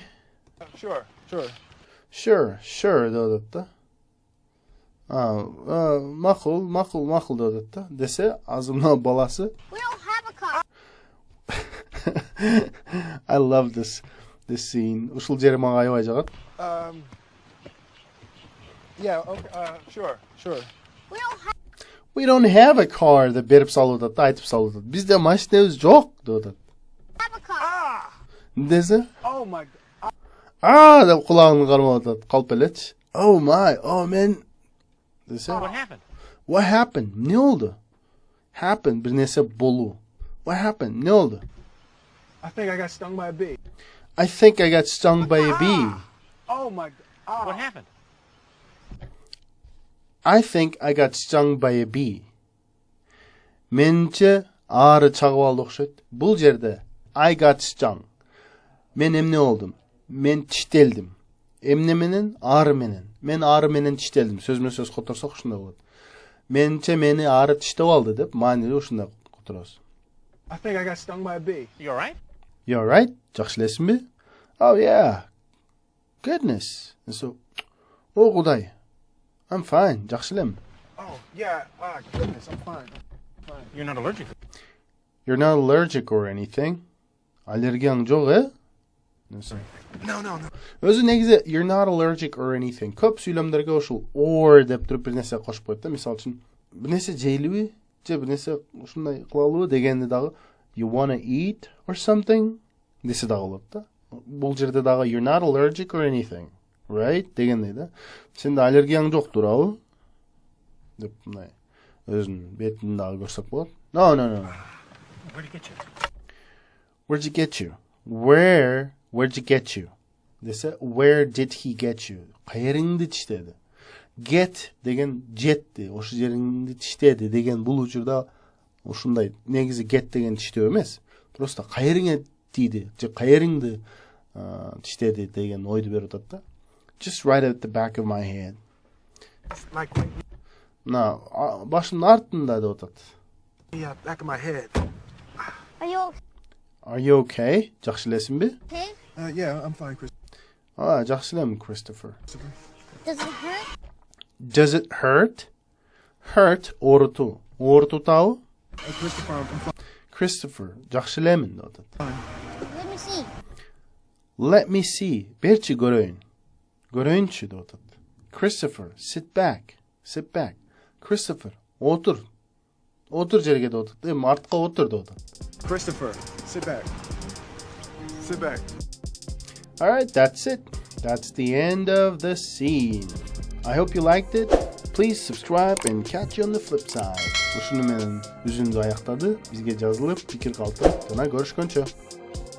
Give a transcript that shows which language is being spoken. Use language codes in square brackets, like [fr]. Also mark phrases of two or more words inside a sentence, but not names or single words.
[en] Sure. Sure. [ky] деп атат да. Макул деп атат да. Десе, азымна баласы. [en] We don't have a car. I love this scene. [ky] Ушул жери мага аябай жагат. [en] Yeah. Okay. Sure. We don't have We don't have a car [ky] деп берип салып атат, айтып салып атат. Бизде машинебиз жок деп атат. [en] a car. [ky] Десе, [en] Oh my God. [ky] деп кулагын кармап атат, калп элечи. [en] Oh my, oh man. Десе. What happened? What happened? [ky] Не болду? Happen бир нерсе болуу. [en] What happened? [ky] Не болду? [en] I think I got stung by a bee. I think I got stung by a bee. Oh my God. What happened? I think I got stung by a bee. [ky] Менче Ары чагып алды окшойт. Бул жерде [en] I got stung. [ky] Мен эмне болдум? Мен тиштелдим. Эмне менен? Ары менен. Мен ары менен тиштелдим. Сөзмө сөз которсок ушундай болот. Менче мени ары тиштеп алды деп маанилүү ушундай которобуз. [en] I think I got stung by a bee. You all right? You alright? [ky] Жакшы элесиңби? [en] Oh yeah. Goodness. And so, oh Кудай. I'm fine. [ky] Жакшы элем. [en] Oh, yeah. Goodness, I'm fine. You're not allergic. You're not allergic or anything. [ky] Аллергияң жок, э? [en] No. [ky] Өзү негизи [en] you're not allergic or anything. [ky] Көп сүйлөмдөргө ушул or деп туруп бир нерсе кошуп коет да. Мисалы үчүн бир нерсе жейлиби? Же бир нерсе ушундай кылалыбы дегенде дагы [en] you wanna eat or something [ky] десе дагы болот да. Бул жерде дагы you're not allergic or anything. Right? Дегендей да. Сенде аллергияң жок турабы? Деп мындай өзүнүн бетин дагы көрсөк болот. [en] No. Where'd he get you? Where'd you get you? Where'd you get you? Dese where did he get you? [ky] Каерыңды тиштеди. Get деген жетти, ошо жериңди тиштеди деген бул учурда ушундай негизи get деген тиштөө эмес. Просто каерыңа тийди, же каерыңды тиштеди деген ойду берип атат да. [en] Just right at the back of my head. Like, [ky] На башымдын артында деп атат. [en] yeah, back of my head. Are you Are you [ky] okay? Жакшы элесиңби? [en] okay? Yeah, I'm fine, Chris. [ky] Жакшы элем, Christopher. [en] Does it hurt? Does it hurt? Hurt оорутуу. [ky] Оорутутабы? [en] Christopher, I'm fine. Christopher, [ky] жакшы элемин деп атат. [en] Let me see. Let me see. [ky] Берчи көрөйүн. Көрөйүнчү деп атат. [en] Christopher, sit back. Sit back. Christopher, [ky] отур. Отур жерге деп атат. Артка отур деп атат. [en] Christopher, sit back. Sit back. All right, that's it. That's the end of the scene. I hope you liked it. Please subscribe and catch you on the flip side. [ky] Ушуну менен үзүндү аяктады. Бизге жазылып, пикир калтырып, жана көрүшкөнчө.